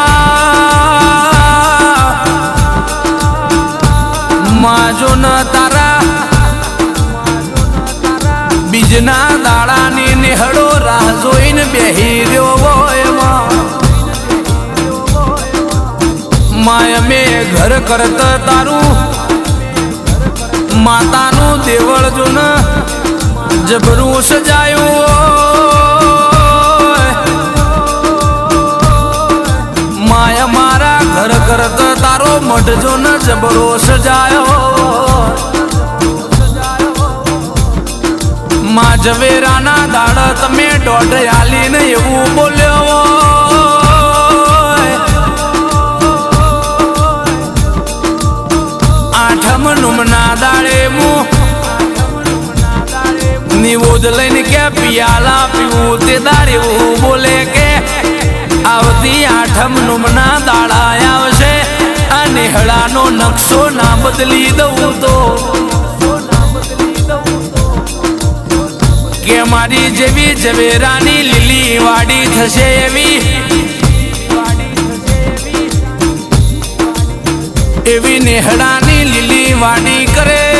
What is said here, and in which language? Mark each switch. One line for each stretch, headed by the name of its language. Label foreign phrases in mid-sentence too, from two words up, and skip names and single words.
Gujarati: માં જો ન તારા બીજના દાડાની નેહડો રાહ જોઈન બેહી રહ્યો હોય માય મેં ઘર કરત તારૂ માતાનુ દેવળ જો ન જબરૂ સજાયો, માયા મારા ઘર કરત તારો મઠ જો ન જબરો સજાયો, માં જવેરાના દાડ તમે ડોડ આલી ને એવં બોલ્યો, આઠમ નુમના દાડે મુ નિવોદ લઈને કે પિયાલા પીઊ તે દાડે વો બોલે કે આવતી આઠમ નુમના દાડા આવશે અને હળાનો નક્શો ના બદલી દઉં તો કે મારી જેવી જવેરાની લીલી વાડી થશે એવી નેહડાની લીલી વાડી કરે,